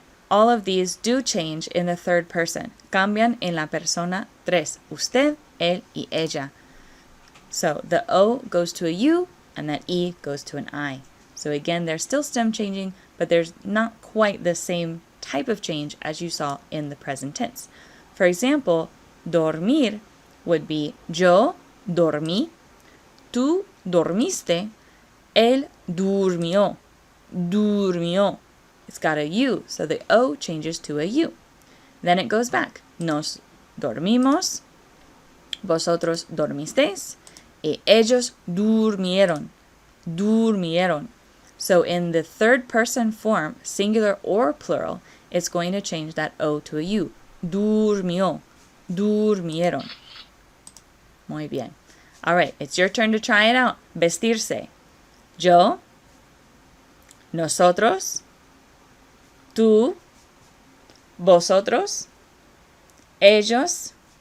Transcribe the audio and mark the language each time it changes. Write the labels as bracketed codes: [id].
[en] All of these do change in the third person. [es] Cambian en la persona tres. [en] Usted, él, y ella. So the O goes to a U, and that E goes to an I. So again, they're still stem changing, but there's not quite the same type of change as you saw in the present tense. For example, dormir would be [es] yo dormí, tú dormiste, él durmió, durmió. [en] It's got a U, so the O changes to a U. Then it goes back. [es] Nos dormimos, vosotros dormisteis, y ellos durmieron, durmieron. [en] So in the third person form, singular or plural, it's going to change that O to a U. [es] Durmió, durmieron. Muy bien. [en] All right, it's your turn to try it out. [es] Vestirse. Yo, nosotros, tú, vosotros, ellos,